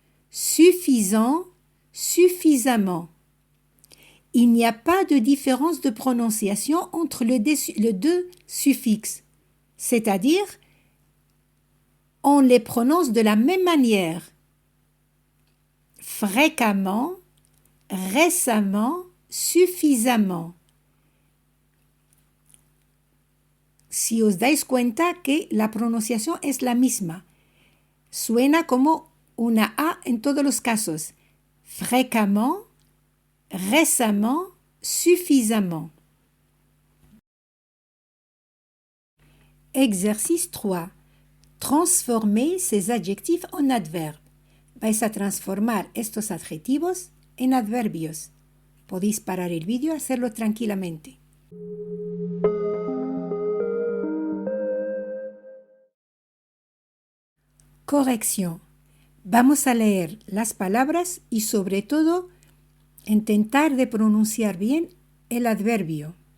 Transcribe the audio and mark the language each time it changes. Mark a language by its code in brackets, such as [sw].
[fr] Suffisant, suffisamment. Il n'y a pas de différence de prononciation entre les deux suffixes, c'est-à-dire on les prononce de la même manière. Fréquemment, récemment, suffisamment. [es] Si os dais cuenta que la pronunciación es la misma, suena como una A en todos los casos. [fr] Fréquemment, récemment, suffisamment. Exercice 3. Transformer ces adjectifs en adverbes. [es] Vais a transformar estos adjetivos en adverbios. Podéis parar el vídeo y hacerlo tranquilamente. Corrección. Vamos a leer las palabras y sobre todo intentar de pronunciar bien el adverbio.